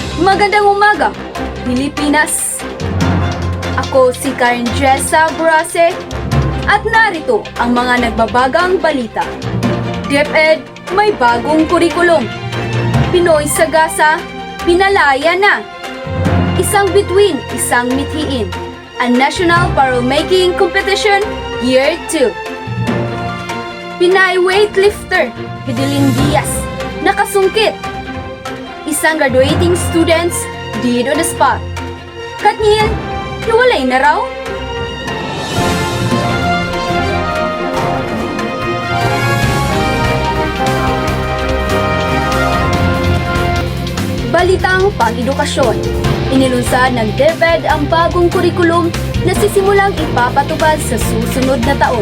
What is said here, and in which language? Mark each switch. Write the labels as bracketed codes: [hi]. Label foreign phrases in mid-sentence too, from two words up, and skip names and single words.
[tl] Magandang umaga, Pilipinas! Ako si Karen Jessa Brase at narito ang mga nagbabagang balita. DepEd may bagong kurikulum. Pinoy sa Gaza, pinalaya na. Isang bituin, isang mithiin. [en] A National Parole-Making Competition Year 2. [tl] Pinay weightlifter, Fidelin Diaz, nakasungkit. [en] Isang graduating students dead on the spot. [tl] Katniel, hiwalay na raw? Balitang pang-edukasyon. Inilunsad ng DepEd ang bagong kurikulum na sisimulang ipapatupad sa susunod na taon.